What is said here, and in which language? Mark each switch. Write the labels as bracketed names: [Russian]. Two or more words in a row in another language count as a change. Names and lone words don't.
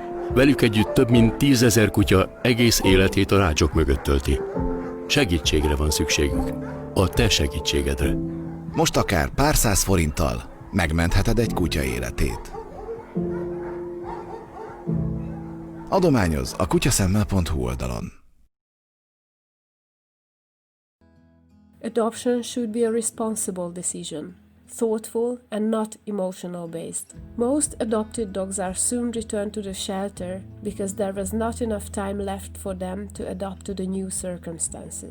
[Hungarian] Velük együtt több mint 10 000 kutya egész életét a rácsok mögött tölti. Segítségre van szükségük. A te segítségedre. Most akár pár száz forinttal megmentheted egy kutya életét. Adományoz a kutyaszemmel.hu oldalon. [English] Adoption should be a responsible decision, thoughtful and not emotional based. Most adopted dogs are soon returned to the shelter because there was not enough time left for them to adapt to the new circumstances.